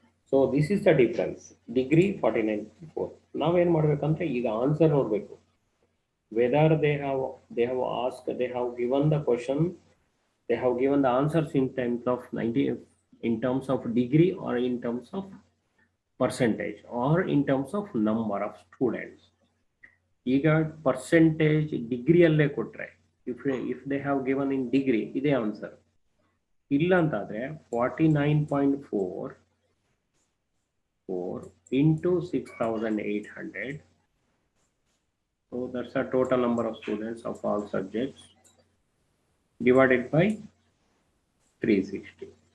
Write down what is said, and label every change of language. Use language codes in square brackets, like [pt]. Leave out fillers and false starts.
[en] So this is the difference, degree 49.4. [kn] ನಾವೇನು ಮಾಡಬೇಕಂದ್ರೆ ಈಗ ಆನ್ಸರ್ ನೋಡಬೇಕು. [en] whether they have asked, they have given the question, they have given the answers in terms of 90, in terms of degree or in terms of percentage or in terms of number of students. [kn] ಈಗ percentage ಡಿಗ್ರಿಯಲ್ಲೇ ಕೊಟ್ಟರೆ [en] if they have given in degree [kn] ಇದೇ answer. ಇಲ್ಲ ಅಂತಾದರೆ 49.4 into 6,800. [en] So that's the total number of students of all subjects divided by 360.